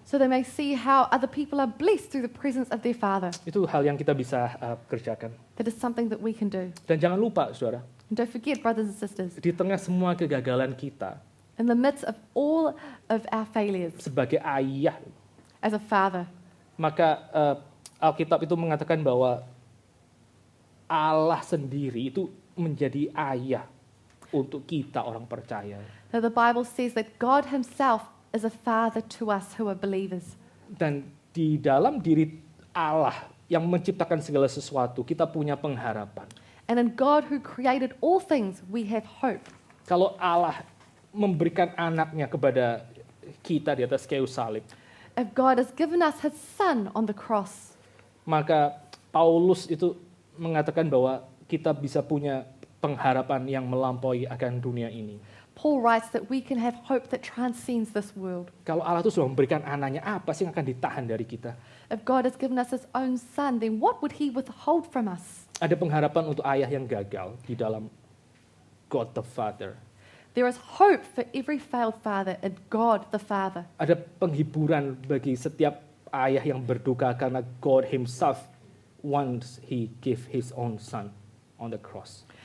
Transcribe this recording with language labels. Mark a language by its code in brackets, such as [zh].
[en] So they may see how other people are blessed through the presence of their father. [id] Itu hal yang kita bisa kerjakan. [en] That is something that we can do. [id] Dan jangan lupa, saudara, [en] And don't forget, brothers and sisters, [id] di tengah semua kegagalan kita, [en] in the midst of all of our failures [id] sebagai ayah, [en] as a father, [id] maka Alkitab itu mengatakan bahwa Allah sendiri itu menjadi ayah untuk kita orang percaya. [en] That the Bible says that God himself is a father to us who are believers. [id] Dan di dalam diri Allah yang menciptakan segala sesuatu, kita punya pengharapan. [en] And in God who created all things, we have hope. [id] Kalau Allah memberikan anaknya kepada kita di atas kayu salib, [en] If God has given us his son on the cross, [id] maka Paulus itu mengatakan bahwa kita bisa punya pengharapan yang melampaui akan dunia ini. [en] Paul writes that we can have hope that transcends this world. [id] Kalau Allah itu sudah memberikan anaknya, apa sih yang akan ditahan dari kita? [en] If God has given us his own son, then what would he withhold from us? [id] Ada pengharapan untuk ayah yang gagal di dalam [en] God the Father. There is hope for every failed father in God the Father. [id] Ada penghiburan bagi setiap ayah yang berduka karena [en] God himself once he gave his own son on the cross.